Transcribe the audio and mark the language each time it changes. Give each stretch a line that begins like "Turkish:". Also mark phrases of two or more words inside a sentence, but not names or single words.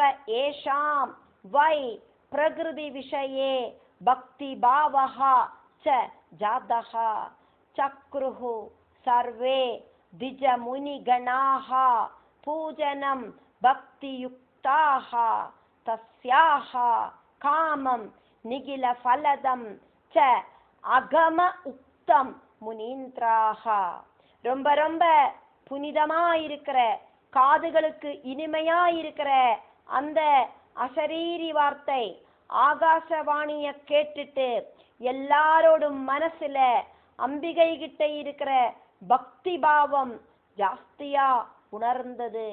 Sanskrit: येषां वै प्रकृतिविषये भक्तिभावः च जातः चक्रुः सर्वे द्विजमुनिगणाः पूजनं भक्तियुक्ताः तस्याः कामं निखिलफलदं च अगम उक्तं मुनीन्द्राः
Tamil: ரொம்ப ரொம்ப புனிதமா இருக்கிற காதுகளுக்கு இனிமையா இருக்கிற அந்த அசரீரி வார்த்தை ஆகாசவாணிய கேட்டுட்டு எல்லாரோடும் மனசுல அம்பிகை கிட்ட இருக்கிற பக்தி பாவம் ஜாஸ்தியா உணர்ந்தது.